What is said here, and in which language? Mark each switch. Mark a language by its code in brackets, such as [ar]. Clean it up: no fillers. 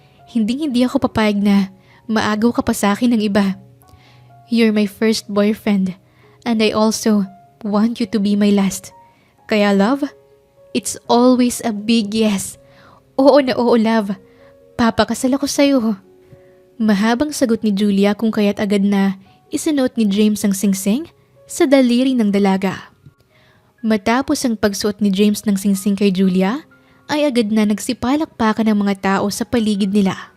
[tl] Hindi ako papayag na maagaw ka pa sa akin ng iba. [en] You're my first boyfriend and I also want you to be my last. [tl] Kaya love, [en] it's always a big yes. [tl] Oo na oo, love. Papakasal ako sa'yo. Mahabang sagot ni Julia kung kaya't agad na isinuot ni James ang singsing sa daliri ng dalaga. Matapos ang pagsuot ni James ng singsing kay Julia, ay agad na nagsipalakpakan ng mga tao sa paligid nila.